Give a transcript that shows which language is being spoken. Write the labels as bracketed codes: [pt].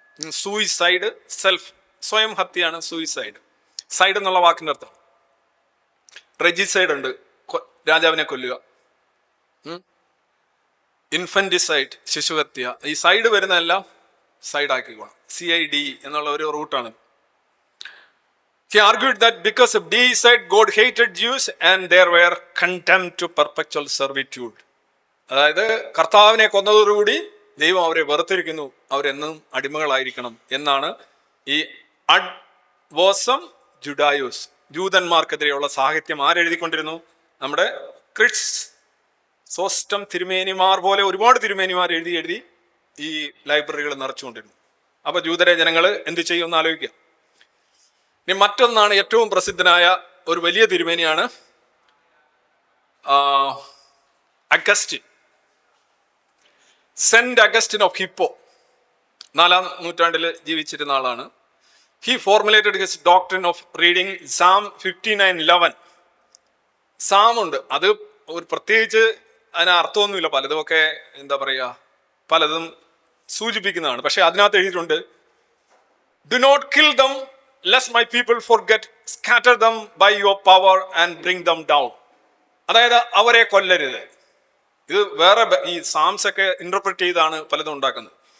[ml] Suicide self, സ്വയം ഹത്യയാണ് suicide. Side എന്നുള്ള വാക്കിന്റെ അർത്ഥം. റെജിസൈഡ് ഉണ്ട്, രാജാവിനെ കൊല്ലുക. ഇൻഫന്റിസൈഡ് ശിശുഹത്യ. ഈ സൈഡ് വരുന്നതെല്ലാം സൈഡ് ആക്കിക്കോണം. CID എന്നുള്ള ഒരു റൂട്ടാണ്. [en] He argued that because of deicide, God hated Jews and there were condemned to perpetual servitude. [ml] അതായത് കർത്താവിനെ കൊന്നതോടുകൂടി ദൈവം അവരെ വെറുത്തിരിക്കുന്നു, അവരെന്നും അടിമകളായിരിക്കണം എന്നാണ് ഈ അഡ്വേഴ്സം ജുഡായോസ്, ജൂതന്മാർക്കെതിരെയുള്ള സാഹിത്യം ആരെഴുതിക്കൊണ്ടിരുന്നു? നമ്മുടെ ക്രിസോസ്റ്റം തിരുമേനിമാർ പോലെ ഒരുപാട് തിരുമേനിമാർ എഴുതി ഈ ലൈബ്രറികൾ നിറച്ചുകൊണ്ടിരുന്നു. അപ്പൊ ജൂതരെ ജനങ്ങൾ എന്ത് ചെയ്യുമെന്ന് ആലോചിക്കുക. ഇനി മറ്റൊന്നാണ്, ഏറ്റവും പ്രസിദ്ധനായ ഒരു വലിയ തിരുമേനിയാണ് Augustine, saint Augustine of Hippo. 4-ാം നൂറ്റാണ്ടിൽ ജീവിച്ചിരുന്ന ആളാണ്. [en] He formulated his doctrine of reading Psalm 59:11. [ml] Sam ഉണ്ട്, അത് ഒരു പ്രത്യേകിച്ച് അതിന് അർത്ഥമൊന്നുമില്ല, പലതുമൊക്കെ എന്താ പറയുക, പലതും സൂചിപ്പിക്കുന്നതാണ്. പക്ഷെ അതിനകത്ത് എഴുതിയിട്ടുണ്ട്, [en] Do not kill them lest my people forget, scatter them by your power and bring them down. [ml] അതായത് അവരെ കൊല്ലരുത്. ഇത് വേറെ ഈ സാംസ് ഒക്കെ ഇന്റർപ്രറ്റ് ചെയ്താണ് പലതും ഉണ്ടാക്കുന്നത്.